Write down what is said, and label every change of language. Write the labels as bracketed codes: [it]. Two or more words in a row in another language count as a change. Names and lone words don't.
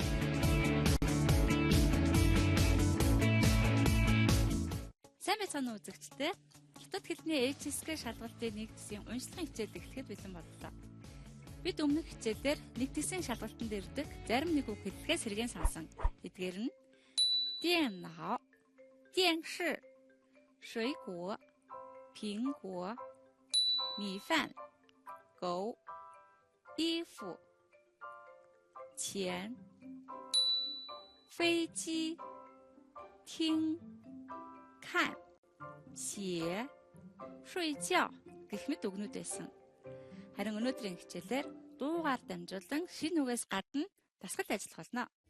[mn] Сайн байцгаана уу үзэгчдээ. Хятад хэлний HSK шалгалтын нэг тисийн уншлагын хичээл эхлэхэд бэлэн боллоо. Бид өмнөх хичээлээр нэг тисийн шалгалтанд ирдэг зарим нэг үг хэллэгээс сэргээн сансан. Эдгээр нь [zh] 电脑、电视、水果、苹果、米饭、狗、衣服、钱、飞机、听、看、写、睡觉 [mn] гэх мэт үгнүүд байсан. Харин өнөөдрийн хичээлээр дуугаар дамжуулан шинэ үгээс гадна дасгал ажиллах болно.